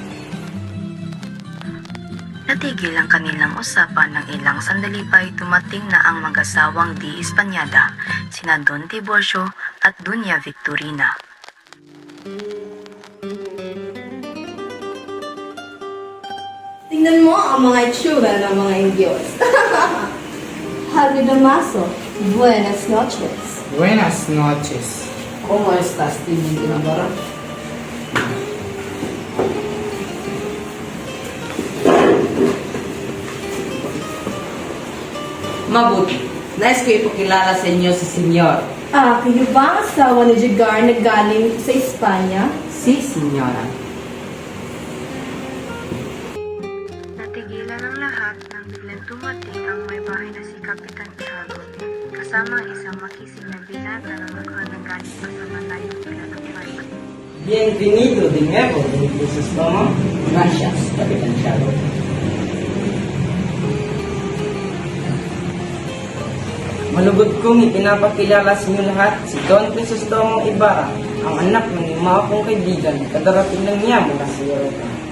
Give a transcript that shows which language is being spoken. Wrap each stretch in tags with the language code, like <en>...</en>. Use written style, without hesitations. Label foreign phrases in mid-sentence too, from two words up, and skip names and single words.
<tl>Natigil ang kanilang usapan ng ilang sandali pa ay dumating na ang mag-asawang Di Espanyada, sina Don Tiburcio at Doña Victorina. Tingnan mo ang mga itsura ng mga Indios.</tl> <es>Padre Damaso, buenas noches. Buenas noches. ¿Cómo estás,</es> <tl>Timmy Tinabara? Mabuti. Nais ko ipakilala sa inyo si Senyor. Kayo ba ang asawa ni Jigar na galing sa Espanya? Si Senyora. Natigilan ang lahat nang biglang dumating ang may bahay na si Kapitan Tiago, kasama ang isang makisig na binata na mukhang nanggaling pa sa malayong pinatupad.</tl> <es>Bienvenido de nuevo, don Crisostomo. Gracias, Kapitan Tiago.</es> <tl>Malugod kong ipinapakilala sa inyo lahat si Don Crisostomo Ibarra, ang anak ng mga kong kaibigan, kadarating lang niya mula sa Europa.</tl>